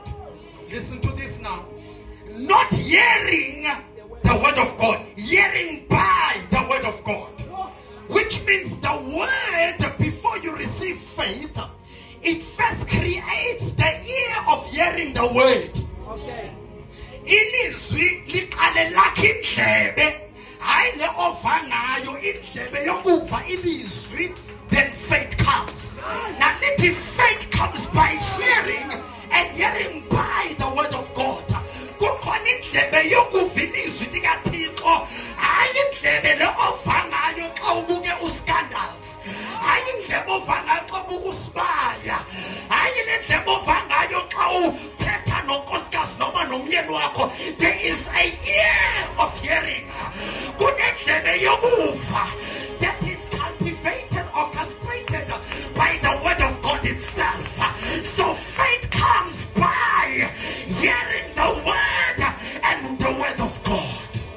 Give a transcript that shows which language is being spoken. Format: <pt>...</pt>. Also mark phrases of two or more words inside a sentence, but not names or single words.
<en>Listen to this now. Not hearing the word of God, hearing by the word of God. Which means the word, before you receive faith, it first creates the ear of hearing the word. Okay.</en> <xh>Ilizwi liqale lakhe indlebe, hayi le ovangayo indlebe yokuva ilizwi.</xh> <en>Then faith comes. Now let faith comes by hearing, and hearing by the word of God.</en> <xh>Kukhona indlebe yokuva ilizwi likaThixo, hayi indlebe le ovangayo xa ubuke uscandals, hayi indlebe ovangayo xa ubuke usibaya, hayi le ndlebe ovangayo xa uthetha nonkosikazi noma nomyeni wakho.</xh> <en>There is a ear of hearing.</en> <xh>Kunendlebe yokuva</xh> <en>that is cultivated, orchestrated by the word of God itself. So faith comes by hearing the word and the word of God.</en>